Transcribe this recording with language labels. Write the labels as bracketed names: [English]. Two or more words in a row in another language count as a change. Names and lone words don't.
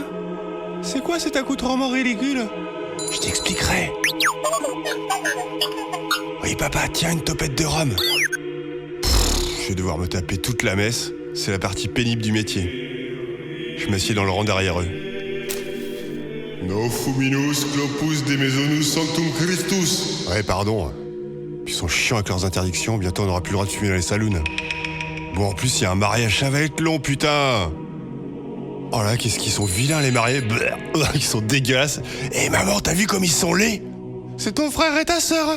[French] C'est quoi cet accoutrement ridicule ? Je t'expliquerai. Oui papa, tiens une topette de rhum. Je vais devoir me taper toute la messe. C'est la partie pénible du métier. Je m'assieds dans le rang derrière eux. [Latin] No fuminus clopus de mesonus sanctum Christus. [French] Ouais, pardon. Ils sont chiants avec leurs interdictions, bientôt on n'aura plus le droit de fumer dans les saloons. Bon, en plus, il y a un mariage, ça va être long, putain. Oh là, qu'est-ce qu'ils sont vilains les mariés. Ils sont dégueulasses. Et maman, t'as vu comme ils sont laids? C'est ton frère et ta sœur.